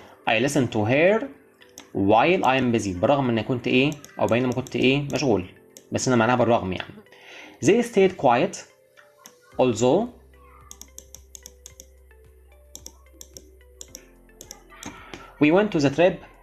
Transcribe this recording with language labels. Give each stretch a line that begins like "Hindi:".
English: I listened to her while I am busy.
Arabic: بالرغم اني كنت ايه او بينما كنت ايه مشغول. بس انا معناها بالرغم يعني.
English: They stayed quiet although we went to the trip.